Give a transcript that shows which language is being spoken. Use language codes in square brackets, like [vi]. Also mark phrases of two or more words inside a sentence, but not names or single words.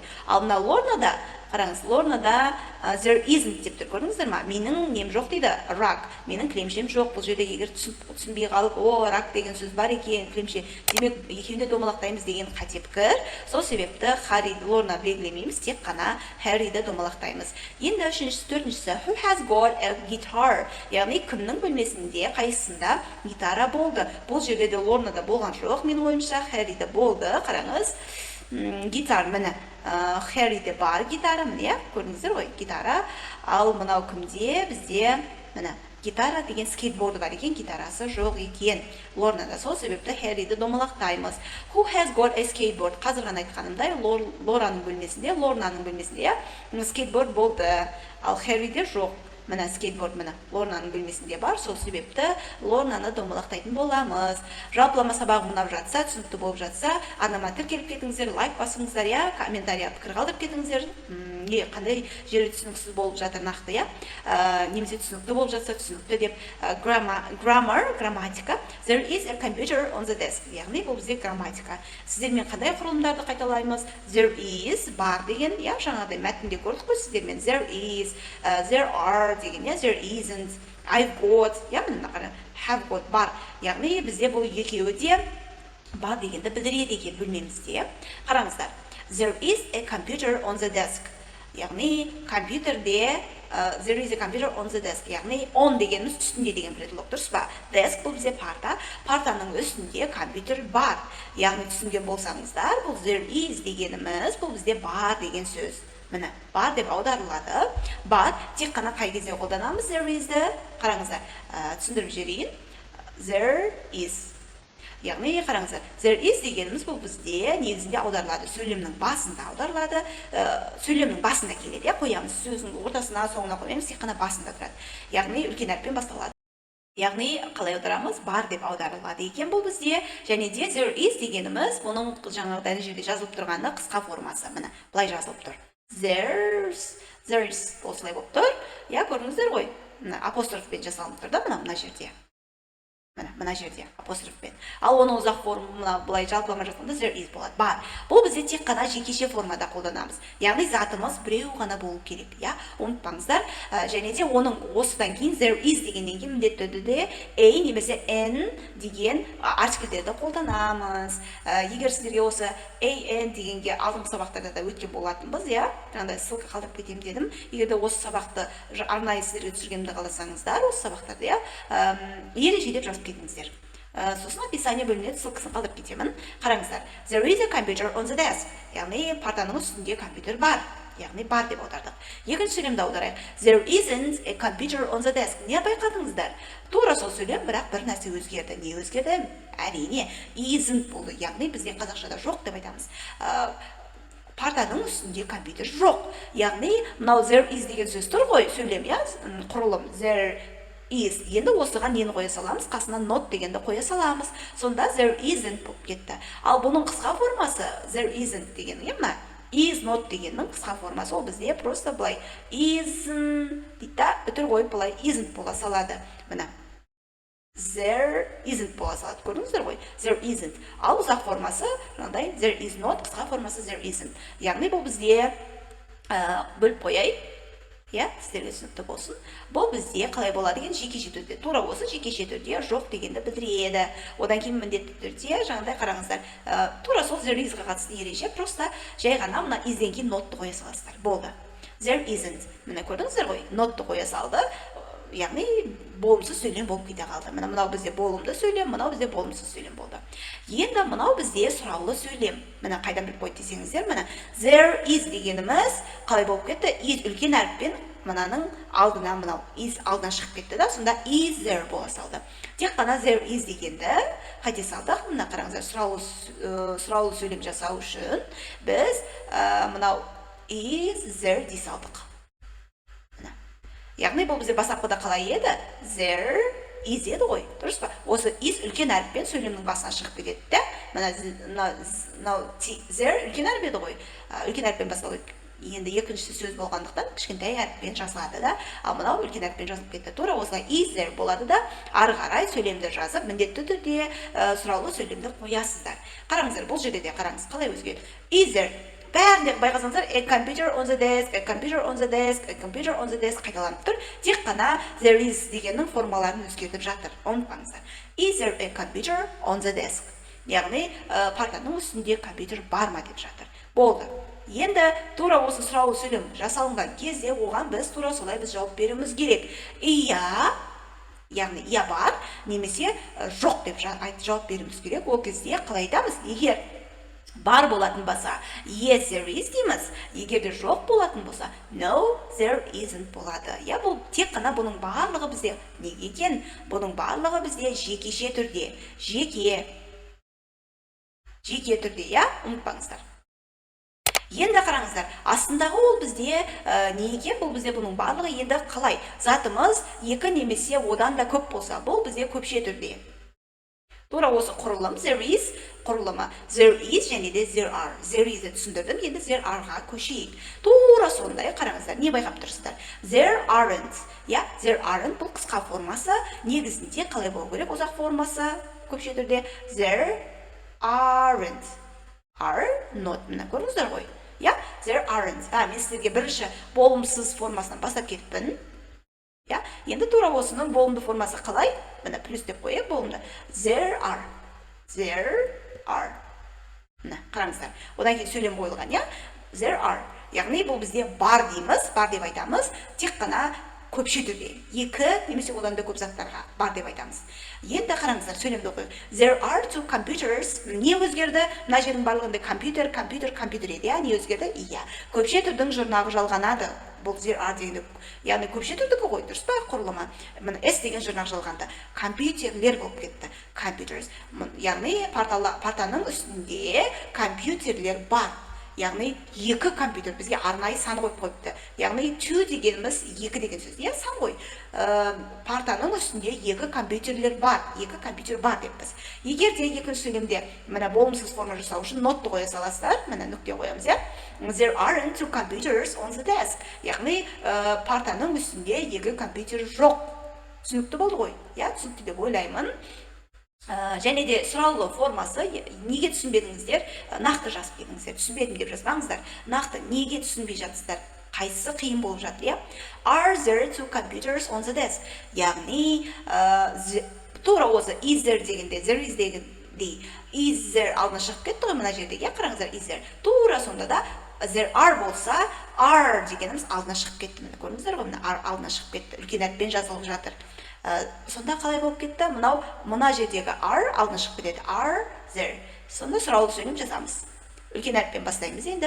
[kk] Ал мына Лорнада, қараңыз, Лорнада [en] there isn't [kk] деп тұр, көрдіңіздер ма? Менің нем жоқ дейді, rug, менің кілемшем жоқ. Бұл жерде егер түсінбей қалып, rug деген сөз бар екен, кілемше, демек екеуінде домалақтаймыз деген қате пікір. Сол себепті Харри, Лорна белгілемейміз, тек қана Харриді домалақтаймыз. Енді үшіншісі, төртіншісі, [en] who has got a guitar? [kk] Яғни кімнің бөлмесінде, қайсысында гитара болды? Бұл жерде де Лорнада болған жоқ, мен ойымша Харриде болды. Қараңыз, гитар, міне Харриде бар гитара, міне, көрдіңіздер ғой, гитара. Ал мынау кімде? Бізде міне гитара деген скейтборды бар екен, гитарасы жоқ екен. Лорнада, сол себепті Харриді домалақтаймыз. [en] Who has got a skateboard? [kk] Қазір ғана айтқанымдай, Лораның бөлмесінде, Лорнаның бөлмесінде скейтборд болды. Ал Харриде жоқ. Міне скейтборд, міне Лорнаның бөлмесінде бар, сол себепті Лорнаны домалақтайтын боламыз. Жалпылама сабағым ұнап жатса, түсінікті болып жатса, арнама тіркеліп кетіңіздер, лайк басыңыздар, иә, комментария пікір қалдырып кетіңіздер. Қандай жері түсініксіз болып жатыр нақты, иә? Немесе түсінікті болып жатса, түсінікті деп. Grammar, грамматика. [en] There is a computer on the desk. [kk] Яғни бұл бізде грамматика. Сіздермен қандай құрылымдарды қайталаймыз? [en] There is, [kk] бар деген, иә, жаңағыдай мәтінде көрдік қой сіздермен. [en] There is, there are [kk] деген, иә, [en] there isn't, I've got, иә, have got, [kk] бар. Яғни бізде бұл екеуі де бар дегенді білдіреді екен бөлмемізде. Қараңыздар. [en] There is a computer on the desk. [kk] Яғни компьютерде [en] there is a computer on the desk. [kk] Яғни on дегеніміз үстінде деген предлог, дұрыс па? Desk бұл бізде парта, партаның үстінде компьютер бар. Яғни түсінген болсаңыздар, бұл [en] there is [kk] дегеніміз бұл бізде бар деген сөз. Міне, бар деп аударылады. Бар, тек қана қай кезде қолданамыз [en] there is- [kk] ді? Қараңыздар, түсіндіріп жіберейін. [en] There is. [kk] Яғни, қараңыздар, [en] there is [kk] дегеніміз бұл бізде негізінде аударылады. Сөйлемнің басында аударылады. Сөйлемнің басында келеді, қоямыз. Сөздің ортасына, соңына қоймаймыз, тек қана басында тұрады. Яғни, үлкен әріппен басталады. Яғни, қалай аударамыз? Бар деп аударылады екен бұл бізде. Және де [en] there is [kk] дегеніміз, бұның жаңағыдай жерде жазылып тұрғаны қысқа формасы. Міне, былай жазылып тұр. There's осылай болып тұр. Я, көрдіңіздер ғой? Апострофпен жасалынып тұр да, мына жерде. Мына жерде апострофпен. Ал оны ұзақ форма былай жалпылама жасағанда [en] there is [kk] болады. Бар. Бұл бізде тек қана жекеше формада қолданамыз. Яғни затымыз біреу ғана болу керек, иә? Ұмытпаңыздар. Және де оның осыдан кейін [en] there is [kk] дегеннен кейін міндетті түрде a немесе n деген артикльдерді қолданамыз. Егер сіздерге осы an дегенге алдыңғы сабақтарда да өткен болатынбыз, иә? Жаңағыдай ссылка қалдырып кетемін дедім. Егер де осы сабақты арнайы сіздерге түсіргенімді қаласаңыздар, осы сабақтарды, иә, ережелеп жазып кетіңіздер. Сосын описание бөліміне ссылкасын қалдырып кетемін. Қараңыздар. [en] There is a computer on the desk. [kk] Яғни партаның үстінде компьютер бар. Яғни бар деп аудардық. Екінші сөйлемді аударайық. [en] There isn't a computer on the desk. [kk] Не байқадыңыздар? Тура сол сөйлем, бірақ бір нәрсе өзгерді. Не өзгерді? Әрине, isn't болды. Яғни бізде қазақшада жоқ деп айтамыз. Партаның үстінде компьютер жоқ. Яғни, мынау [en] there is [kk] деген сөз тұр ғой, сөйлем, иә, құрылым. [en] There is. [kk] Енді осыған нені қоя саламыз? Қасына not дегенді қоя саламыз. Сонда [en] there isn't [kk] болып кетті. Ал бұның қысқа формасы [en] there isn't [kk] деген, мына [en] is not [kk] дегеннің қысқа формасы ол бізде просто былай isn't дейді, үтір қойып былай isn't бола салады. Мына [en] there isn't [kk] бола салады. Көрдіңіздер ғой? [en] There isn't. [kk] Ал ұзақ формасы жаңағыдай [en] there is not, [kk] қысқа формасы [en] there isn't. [kk] Яғни бұл бізде бөліп қояйық. иә, сіздерге түсінікті болсын. Бұл бізде қалай болады деген жекеше түрде. Тура осы жекеше түрде жоқ дегенді білдіреді. Одан кейін міндетті түрде жаңағыдай қараңыздар, тура сол [en] there is- [kk] ға қатысты ереже, просто жай ғана мына is-ден кейін notты қоя саласыздар. Болды. [en] There isn't. [kk] Міне көрдіңіздер ғой, notты қоя салды. Яғни болымсыз сөйлем болып кете қалды. Мынау бізде болымды сөйлем, мынау бізде болымсыз сөйлем болды. Енді мынау бізде сұраулы сөйлем. Міне қайдан біліп қойды десеңіздер, міне [en] there is [kk] дегеніміз қалай болып кетті? Is үлкен әріппен мынаның алдына мынау is алдынан шығып кетті да, сонда [en] is there [kk] бола салды. Тек қана [en] there is [kk] дегенді қайте салдық? Мына қараңыздар, сұраулы сөйлем жасау үшін біз мынау [en] is there [kk] дей салдық. Яғни бұл бізде бастапқыда қалай еді? [en] There is [kk] еді ғой, дұрыс па? Осы is үлкен әріппен сөйлемнің басына шығып кетеді да. Мына there үлкен әріп еді ғой. Үлкен әріппен басталды. Енді екіншісі сөз болғандықтан кішкентай әріппен жазылады да. Ал мынау үлкен әріппен жазылып кетті. Тура осылай [en] is there [kk] болады да. Ары қарай сөйлемді жазып, міндетті түрде сұраулы сөйлемді қоясыздар. Қараңыздар, бұл жерде де қараңыз, қалай өзгерді? [en] Is there [kk] бәрінде байқасаңыздар, [en] a computer on the desk, a computer on the desk, a computer on the desk [kk] қайталанып тұр. Тек қана [en] there is [kk] дегеннің формаларын өзгертіп жатыр. Ұмытпаңыздар. [en] Is there a computer on the desk? [kk] Яғни партаның үстінде компьютер бар ма деп жатыр. Болды. Енді тура осы сұраулы сөйлем жасалынған кезде оған біз тура солай біз жауап беруіміз керек. Иә, яғни иә бар, немесе жоқ деп жауап беруіміз керек. Ол кезде қалай айтамыз? Егер бар болатын болса, [en] yes there is дейміз. [kk] Егер де жоқ болатын болса, [en] no there isn't болады. [kk] Я, бұл тек қана бұның барлығы бізде неге екен? Бұның барлығы бізде жекеше түрде. Жеке түрде, я, ұмытпаңыздар. Енді қараңыздар, астындағы ол бізде неге? Бұл бізде бұның барлығы енді қалай? Затымыз екі немесе одан да көп болса, бұл бізде көпше түрде. Тура осы құрылым, [en] there is құрылымы, there is [kk] және де [en] there are. There is- [kk] ді түсіндірдім, енді [en] there are- [kk] ға көшейік. Тура сондай, қараңыздар, не байқап тұрсыздар? [en] There aren't. [kk] Я, [en] there aren't [kk] бұл қысқа формасы, негізінде қалай болу керек? Ұзақ формасы көпше түрде [en] there aren't. Are not. [kk] Мына көрдіңіздер ғой? Я, [en] there aren't. [kk] Мен сіздерге бірінші болымсыз формасынан бастап кетіппін. Енді тура осының болымды формасы қалай? Мына плюс деп қойып болымды. [en] There are. [kk] Мына, қараңыздар. Одан кейін сөйлем қойылған, я? [en] There are. [kk] Яғни бұл бізде бар дейміз, бар деп айтамыз. Тек қана көпше түрде. Екі немесе одан да көп заттарға бар деп айтамыз. Енді қараңыздар, сөйлемді оқиық. [en] There are two computers. [kk] Не өзгерді? Мына жердің барлығында компьютер еді. Не өзгерді? Иә. Көпше түрдің жұрнағы жалғанады. Бұл [en] there are [kk] дегенде, яғни көпше түрдікі ғой, дұрыс па құрылымы? Мына S деген жұрнақ жалғанды. Компьютерлер болып кетті. Computers. Яғни партаның үстінде компьютерлер бар. Яғни екі компьютер бізге арнайы сан қойып қойыпты. Яғни two дегеніміз екі деген сөз. Я, сан ғой. Партаның үстінде екі компьютерлер бар. Екі компьютер бар деп біз. Егер де екінші сөйлемде мына болымсыз форма жасау үшін нотты қоя саласыздар, мына нүкте қоямыз, я. [en] There aren't two computers on the desk. [kk] Яғни партаның үстінде екі компьютер жоқ. Түсінікті болды ғой? Я, түсінікті деп ойлаймын. Және де сұраулы формасы неге түсінбедіңіздер? Нақты жазып кетіңіздер. Түсінбедім деп жазбаңыздар. Нақты неге түсінбей жатсыздар? Қайсысы қиын болып жатыр, я? [en] Are there two computers on the desk? [kk] Яғни тура осы [en] is there [kk] дегенде, [en] there is [kk] дегенде [en] is there [kk] алдына шығып кетті ғой мына жерде, я, қараңыздар, [en] is there. [kk] Тура сонда да [en] there are [kk] болса, are дегеніміз алдына шығып кетті. Міне көрдіңіздер ғой, мына алдына шығып кетті. Үлкен әріппен жазылып жатыр. Сонда қалай болып кетті? Мына жердегі are алдына шығып кетеді. [en] Are there. [kk] Сонда сұраулы сөйлем жазамыз. Үлкен әріппен бастаймыз енді.